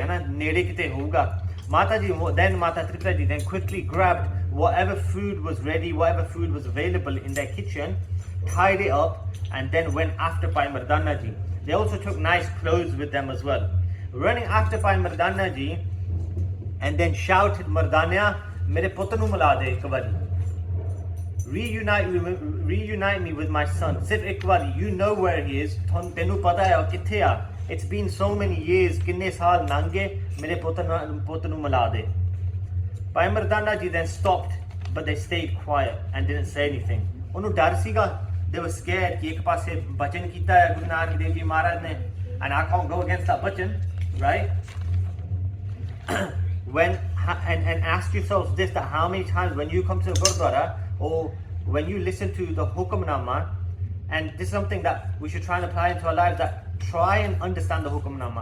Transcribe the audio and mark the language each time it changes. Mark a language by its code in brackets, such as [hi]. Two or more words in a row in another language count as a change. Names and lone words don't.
[en] Mata Tripta ji then quickly grabbed whatever food was ready, whatever food was available in their kitchen, tied it up, and then went after Bhai Mardana ji. They also took nice clothes with them as well. Running after Bhai Mardana ji, and then shouted, Mardana, [pa] ਮੇਰੇ ਪੁੱਤ ਨੂੰ ਮਿਲਾ ਦੇ ਇੱਕ ਵਾਰੀ. [en] Reunite me with my son. [pa] ਸਿਰਫ਼ ਇੱਕ ਵਾਰੀ, [en] you know where he is. [pa] ਤੈਨੂੰ ਪਤਾ ਹੈ ਕਿੱਥੇ ਆ. [en] It's been so many years, [pa] ਕਿੰਨੇ ਸਾਲ ਨੰਘੇ, ਮੇਰੇ ਪੁੱਤ ਨੂੰ ਮਿਲਾ ਦੇ. [en] Bhai Mardana ji then stopped, but they stayed quiet and didn't say anything. [pa] ਓਹਨੂੰ ਡਰ ਸੀਗਾ. [en] They were scared [pa] ਕਿ ਇੱਕ ਪਾਸ ਸੇ ਬਚਨ ਕੀਤਾ ਹੈ ਗੁਰੂ ਨਾਨਕ ਦੇਵ ਜੀ ਮਹਾਰਾਜ ਨੇ, [en] and I can't go against that bachan, right? And ask yourselves this, that how many times when you come to the Gurdwara or when you listen to the Hukamnama, and this is something that we should try and apply into our lives, that try and understand the Hukamnama.